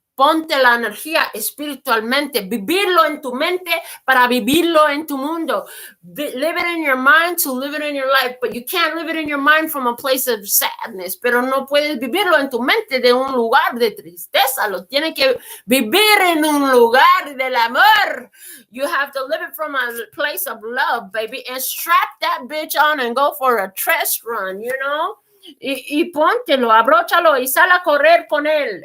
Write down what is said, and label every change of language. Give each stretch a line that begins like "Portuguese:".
Spanish: Ponte la energía espiritualmente. Vivirlo en tu mente para vivirlo en tu mundo.
English: Live it in your mind to live it in your life. But you can't live it in your mind from a place of sadness.
Spanish: Pero no puedes vivirlo en tu mente de un lugar de tristeza. Lo tienes que vivir en un lugar del amor.
English: You have to live it from a place of love, baby. And strap that bitch on and go for a test run, you know?
Spanish: Y póntelo, abróchalo y sal a correr con él.